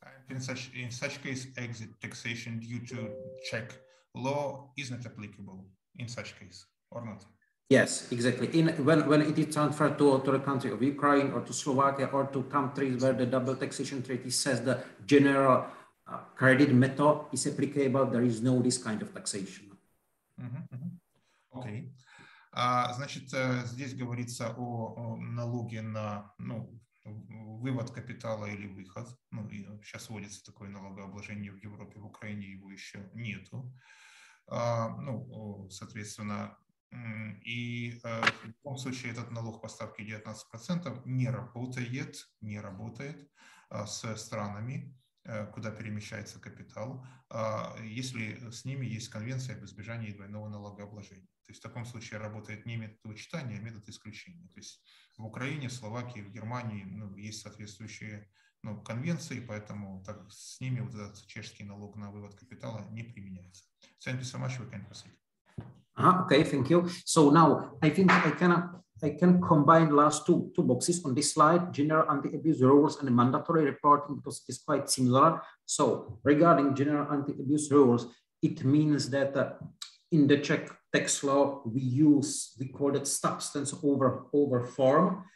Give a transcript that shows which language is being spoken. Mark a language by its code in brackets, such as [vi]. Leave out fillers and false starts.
[en] In such case, exit taxation due to Czech law isn't applicable in such case, or not? Yes, exactly. When it is transferred to the country of Ukraine or to Slovakia or to countries where the double taxation treaty says the general credit method is applicable, there is no this kind of taxation. [ru] Окей. Значит, здесь говорится о налоге на, ну, вывод капитала или выход. Ну, и сейчас вводится такое налогообложение в Европе, в Украине его еще нету. Ну, соответственно, и в любом случае этот налог по ставке 19% не работает с странами, куда перемещается капитал, если с ними есть конвенция об избежании двойного налогообложения. То есть в таком случае работает не метод вычитания, а метод исключения. То есть в Украине, в Словакии, в Германии, ну, есть соответствующие, ну, конвенции, поэтому так, с ними вот этот чешский налог на вывод капитала не применяется. [en] Thank you so much. We can proceed. Okay, thank you. So now I think I can combine last two boxes on this slide, general anti-abuse rules and mandatory reporting, because it's quite similar. So regarding general anti-abuse rules, it means that in the Czech tax law, we call it substance over form.